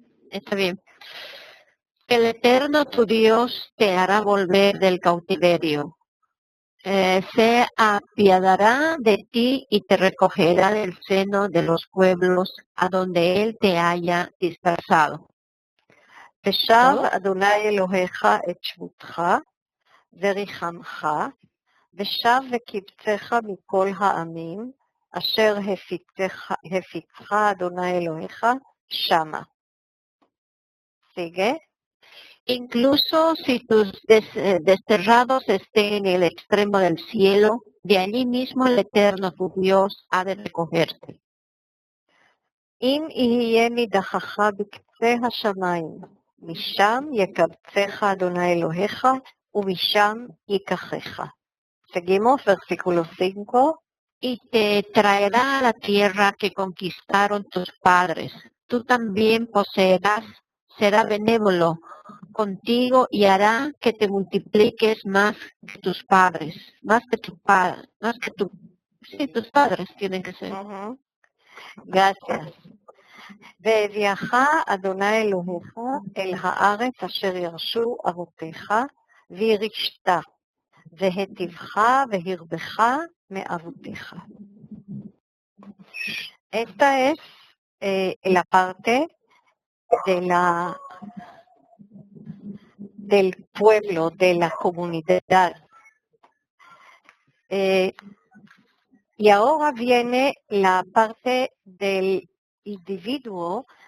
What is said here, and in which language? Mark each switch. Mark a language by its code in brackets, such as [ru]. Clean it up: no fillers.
[es] Está bien. El Eterno tu Dios te hará volver del cautiverio. Se apiadará de ti y te recogerá del seno de los pueblos a donde Él te haya dispersado. [he] ושב אדוני אלוהיך את שבותך וריחמך, ושב וקבצך מכל העמים, אשר הפיצך אדוני אלוהיך שמה. [es] Sigue. Incluso si tus desterrados estén en el extremo del cielo, de allí mismo el Eterno tu Dios ha de recogerte. [he] אם יהיה נידחך בקצה השמיים, משם יקבצך אדוני אלוהיך, ומשם ייקחך. [es] Seguimos, versículo 5. Y te traerá a la tierra que conquistaron tus padres. Tú también poseerás, será benévolo contigo y hará que te multipliques más que tus padres, sí, tus padres tienen que ser. Gracias. [he] והביאך אדוני אלוהיך אל הארץ אשר ירשו אבותיך, וירשת, והיטיבך והרבך מאבותיך. [es] Esta es la parte del pueblo, de la comunidad. Y ahora viene la parte del individuo.